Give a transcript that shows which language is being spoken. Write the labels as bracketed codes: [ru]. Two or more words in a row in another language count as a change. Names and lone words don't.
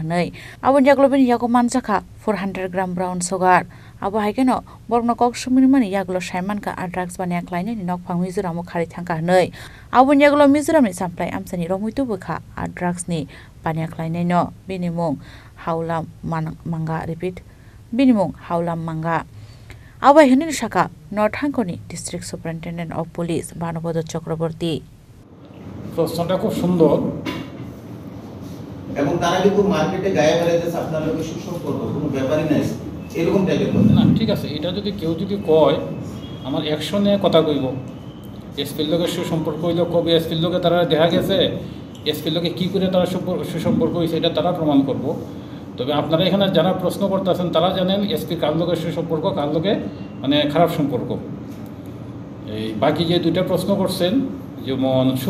[trp] nei abon jaglobeni yago manjaka 400 gram [en] brown sugar [trp] abo haikeno borno kok sumirmani yaglo saimanka a drugs bania khlainai ni nokphang Mizoram khari thangka nei abo yaglo Mizoram ni samplai amsani romuitu bukha a drugs ni bania khlainai no binimung haulam manga repeat binimung haulam manga abo hinin shaka North Hangkorni [en] district superintendent of police [trp] Banobodo Chakraborty [bn] প্রশ্নটা খুব সুন্দর এবং তারা কিন্তু মার্কেটে গায়ে বেড়াইতেছে আপনার লোকের সুসম্পর্ক কোনো ব্যাপারই নাই এরকম টাইপের কথা না ঠিক আছে এটা যদি কেউ যদি কয় আমার অ্যাকশনে কথা কইব এসপির লোকের সুসম্পর্ক হইল কবে এসপির লোকে তারা দেখা গেছে এসপির লোকে কী করে তারা সুসম্পর্ক হয়েছে এটা তারা প্রমাণ করব তবে আপনারা এখানে যারা প্রশ্ন করতেছেন তারা জানেন এসপি কার লোকের সুসম্পর্ক কার লোকে মানে খারাপ সম্পর্ক এই বাকি যে দুইটা প্রশ্ন করছেন যেমন